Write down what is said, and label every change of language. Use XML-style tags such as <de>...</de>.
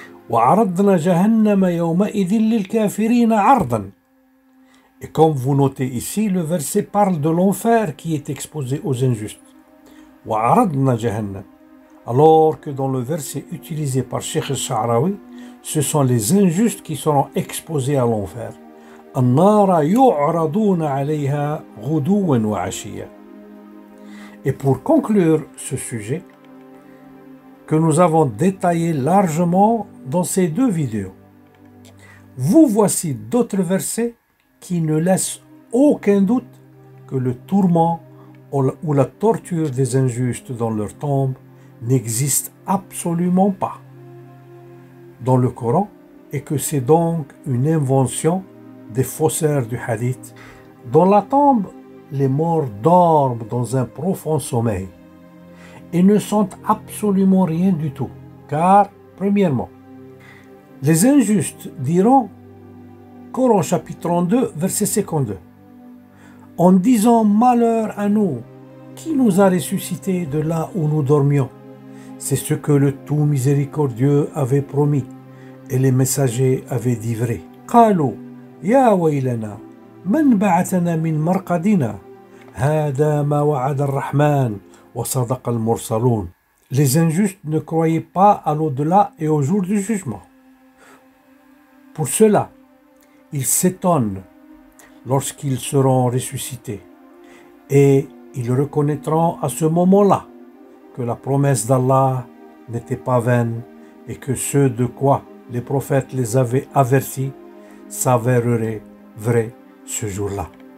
<ar>وَعَرَضْنَا جَهَنَّمَ يَوْمَئِذٍ لِلْكَافِرِينَ عَرْضًا.</ar> <fr>Et comme vous notez ici, le verset parle de l'enfer qui est exposé aux injustes.</fr> <ar>وَعَرَضْنَا جَهَنَّمَ.</ar> <fr>Alors que dans le verset utilisé par Cheikh al-Sha'rawi, ce sont les injustes qui seront exposés à l'enfer.</fr> <ar>النار يعرضون عليها غدوا وعشيا.</ar> <fr>Et pour conclure ce sujet, que nous avons détaillé largement dans ces deux vidéos, vous voici d'autres versets qui ne laissent aucun doute que le tourment ou la torture des injustes dans leur tombe n'existe absolument pas dans le Coran, et que c'est donc une invention des faussaires du hadith. Dans la tombe, les morts dorment dans un profond sommeil et ne sentent absolument rien du tout, car, premièrement, les injustes diront, Coran chapitre 32, verset 52, en disant malheur à nous, qui nous a ressuscités de là où nous dormions? C'est ce que le tout miséricordieux avait promis et les messagers avaient dit vrai.</fr> <ar>قالوا يا ويلنا من بعثنا من مرقدنا هذا ما وعد الرحمن وصدق المرسلون.</ar> <fr>Les injustes ne croyaient pas à l'au-delà et au jour du jugement. Pour cela, ils s'étonnent lorsqu'ils seront ressuscités et ils reconnaîtront à ce moment-là que la promesse d'Allah n'était pas vaine et que ce de quoi les prophètes les avaient avertis s'avérerait vrai ce jour-là.</fr>